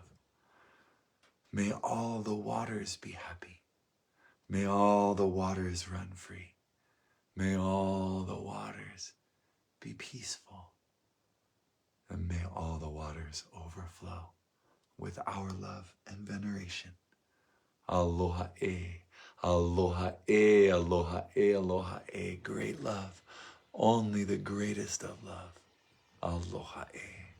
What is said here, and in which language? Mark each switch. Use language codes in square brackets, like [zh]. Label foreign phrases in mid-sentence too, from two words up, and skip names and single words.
[en] May all the waters be happy. May all the waters run free. May all the waters be peaceful. And may all the waters overflow with our love and veneration. [haw] Aloha e, aloha e, aloha e, aloha e. [en] Great love, only the greatest of love. [haw] Aloha e.